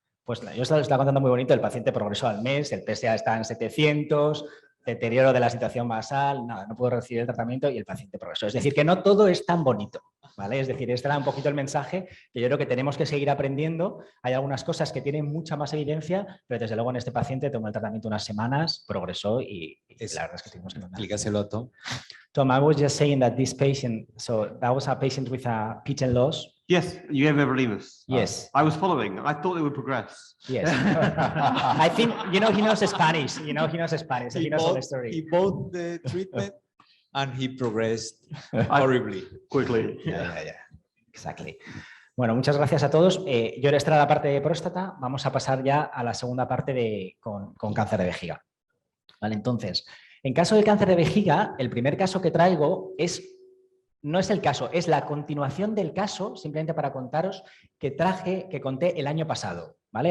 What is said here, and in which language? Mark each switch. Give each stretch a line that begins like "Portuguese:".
Spanish: Pues yo os lo estaba contando muy bonito. El paciente progresó al mes, el PSA está en 700, deterioro de la situación basal, nada, no puedo recibir el tratamiento y el paciente progresó. Es decir, que no todo es tan bonito, ¿vale? Es decir, este era un poquito el mensaje que yo creo que tenemos que seguir aprendiendo. Hay algunas cosas que tienen mucha más evidencia, pero desde luego en este paciente tomó el tratamiento unas semanas, progresó y la verdad es que tuvimos que tomar. Explícaselo, Tom.
English: Tom, I was just saying that this patient, so that was a patient with a pitch and loss. Yes, you gave everolimus. Yes. I was following. I thought they would progress. Yes. I think, he knows Spanish. He knows Spanish. He knows all the story. He bought the treatment and he progressed horribly. Quickly. Yeah. Exactly.
Spanish: Bueno, muchas gracias a todos. Yo era esta la parte de próstata. Vamos a pasar ya a la segunda parte con cáncer de vejiga. Vale, entonces, en caso del cáncer de vejiga, el primer caso que traigo no es el caso, es la continuación del caso, simplemente para contaros que conté el año pasado, ¿vale?